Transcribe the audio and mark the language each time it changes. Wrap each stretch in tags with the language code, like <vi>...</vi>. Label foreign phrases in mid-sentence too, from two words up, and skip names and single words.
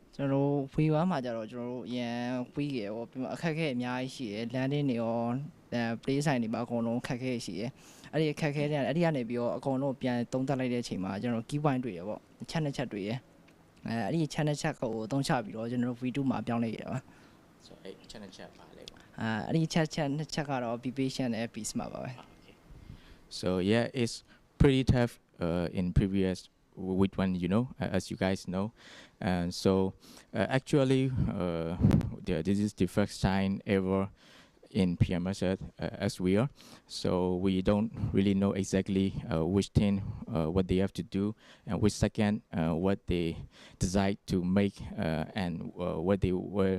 <my>ကျွန်တော်တို့ week 1မှာကျတော့ကျွန်တော်တို့အရန် week ရယ်ပေါ့ပြီးမှအခက်အခဲအများကြီးရှိတယ် landing တွေရော</my> <en>play sign</en> <my>တွေပါအကုန်လုံးအခက်အခဲရှိတယ်အဲ့ဒီအခက်အခဲတွေအဲ့ဒီကနေပြီးတော့အကုန်လုံးပြန်သုံးသပ်လိုက်တဲ့အချိန်မှာကျွန်တော်</my> <en>key point</en> <my>တွေရယ်ပေါ့ချက်နှစ်ချက်တွေရယ်အဲ့ဒီချက်နှစ်ချက်ကိုသုံးချပြီးတော့ကျွန်တော်တို့ week 2မှာပြောင်းလဲခဲ့တာပါ ဆိုတော့အဲ့ချက်နှစ်ချက်ပါလေပေါ့ အဲ့ဒီချက်နှစ်ချက်ကတော့</my> <en>be patient</en> <my>နဲ့</my> <en>be smart</en> <my>ပါပဲ</my> <en>So yeah, it's pretty tough in previous week one, you know, as you guys know, and so actually, this is the first time ever in PMSL as we are, so we don't really know exactly which team what they have to do and which second what they decide to make and what they were.</en>